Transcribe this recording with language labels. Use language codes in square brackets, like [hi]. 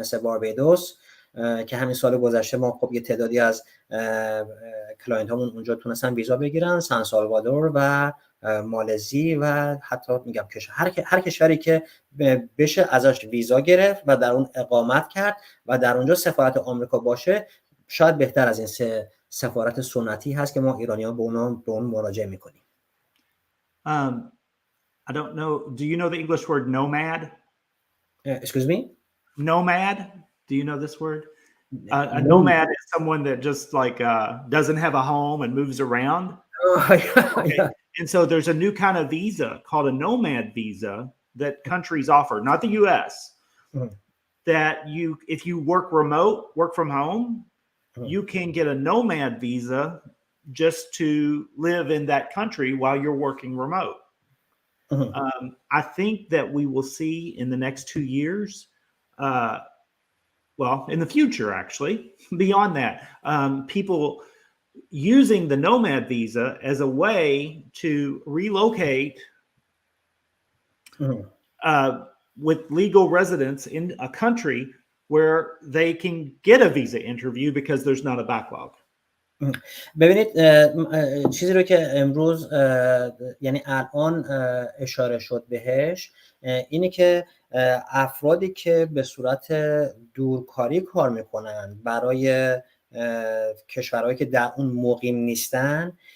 [fa] مثل باربادوس که همین سال گذشته ما خب یه تعدادی از کلاینت هامون اونجا تونستن ویزا بگیرن، سان سالوادور و مالزی و حتی میگم هر کشوری که بشه ازش ویزا گرفت و در اون اقامت کرد و در اونجا سفارت آمریکا باشه، شاید بهتر از این سفارت سنتی هست که ما ایرانیان به اون مراجعه میکنیم. [en] I don't know. Do you know the English word nomad? Excuse me? Nomad. Do you know this word? A nomad is someone that just like doesn't have a home and moves around. Okay. And so there's a new kind of visa called a nomad visa that countries offer, not the U.S. That if you work remote, work from home, you can get a nomad visa just to live in that country while you're working remote. I think that we will see in the next 2 years, well, in the future, actually, beyond that, people using the nomad visa as a way to relocate with legal residence in a country where they can get a visa interview because there's not a backlog. [fa] ببینید چیزی رو که امروز یعنی الان اشاره شد بهش اینه که افرادی که به صورت دورکاری کار میکنن برای کشورهایی که در اون مقیم نیستن،